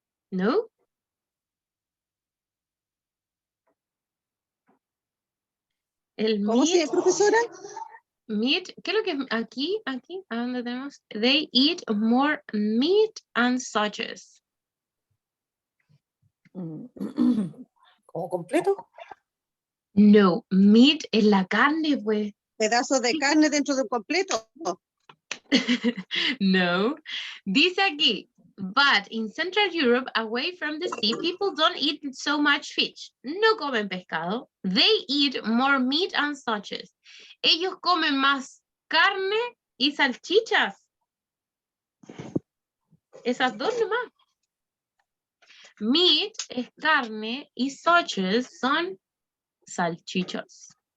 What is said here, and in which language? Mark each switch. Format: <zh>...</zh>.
<es>¿No? El ¿Cómo</es> <en>meat.</en> <es>se llama, profesora? Meat, ¿qué es lo que es aquí? ¿A dónde tenemos?</es> <en>They eat more meat and sausages.</en> <es>¿Como completo? No, meat es la carne, pues. Pedazos de carne dentro de un completo. No. Dice aquí,</es> <en>but in Central Europe, away from the sea, people don't eat so much fish.</en> <es>No comen pescado.</es> <en>They eat more meat and sausages.</en> <es>Ellos comen más carne y salchichas. Esas dos nomás. Meat es carne y sausages son salchichas.</es>